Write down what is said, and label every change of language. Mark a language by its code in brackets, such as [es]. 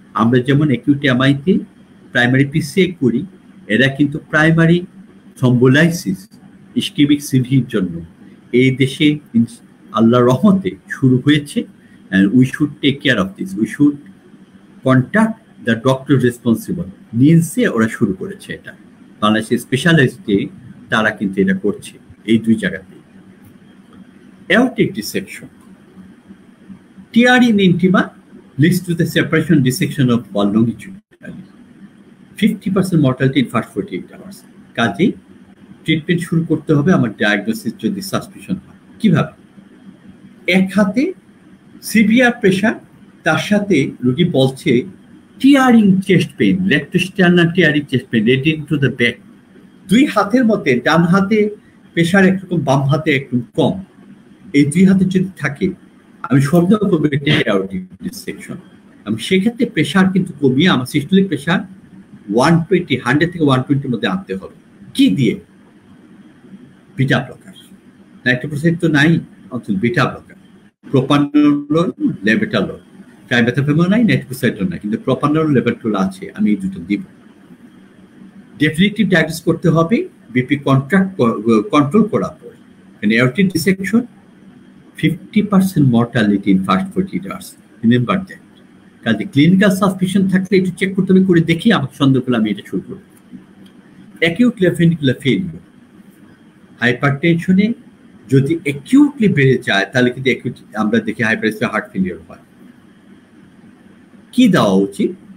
[bn] আমরা যেমন acute এমআইতে primary PCA করি, এরা কিন্তু প্রাইমারি থ্রম্বোলাইসিস ইসকেমিক সিভির জন্য এই দেশে আল্লাহর রহমতে শুরু হয়েছে। [en] We should take care of this, we should contact the doctor responsible. [bn] নিলসে ওরা শুরু করেছে এটা, বাংলাদেশের স্পেশালিস্টে তারা কিন্তু এটা করছে এই 2 জায়গাতে। [en] aortic dissection, TR in intima leads to the separation dissection of wall longitudinally. 50% mortality in first 48 hours. [bn] কাজে ট্রিটমেন্ট শুরু করতে হবে আমার ডায়াগনোসিস যদি সাসপিশন হয়। কিভাবে? এক হাতে সিভিয়ার প্রেশার, তার সাথে রোগী বলছে tearing chest pain, রেক্টোস্টার্নাল tearing chest pain রেডিং to the back. 2 হাতের মধ্যে ডান হাতে প্রেশার একরকম, বাম হাতে একটু কম। এই 2 হাতে যদি থাকে আমি সন্দেহ করবো এটা অ্যাওরটিক ডিসেকশন। আমি সেক্ষেত্রে প্রেশার কিন্তু কমিয়ে আমার সিস্টোলিক প্রেশার 120, 100 থেকে 120 মধ্যে আনতে হবে। কি দিয়ে? Beta blocker. নাইট্রোপ্রোসাইড তো নাই, অন্তত বিটা ব্লকার, প্রোপানল, লেবেটালল। ট্রাইমেথামফেমও নাই, নাইট্রোপ্রোসাইডও নাই, কিন্তু প্রোপানল, লেবেটালল আছে। আমি এই দুটো দিব। ডেফিনিটিভ ডায়াগনোস করতে হবে বিপি কন্ট্রোল করার পর। [en] Aortic dissection 50% mortality in first 48 hours. Remember that. [bn] কাজে ক্লিনিক্যাল সাসপিশন থাকলে একটু চেক করতে হবে, করে দেখি আমাকে সন্দেহ করলে আমি এটা শুরু করব। অ্যাকিউট লেফট ভেন্ট্রিকুলার ফেলিওর, হাইপারটেনশনে যদি অ্যাকিউটলি বেড়ে যায় তাহলে কিন্তু অ্যাকিউট আমরা দেখি হাইপারটেনশন হার্ট ফেলিওর হয়। কি দেওয়া উচিত?